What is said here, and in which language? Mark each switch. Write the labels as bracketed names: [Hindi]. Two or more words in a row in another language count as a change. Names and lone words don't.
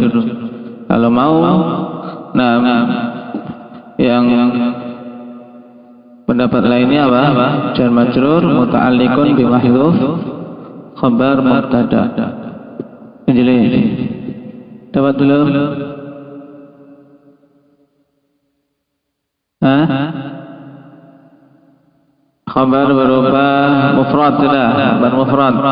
[Indonesian] Kalau mau na'am yang pendapat lainnya apa? [Arabic] جار مجرور متعلق بمحذوف خبر مبتدأ. [Indonesian] Jadi dapat dulu? Khabar berupa mufrad sudah, [Arabic] khabar mufrad.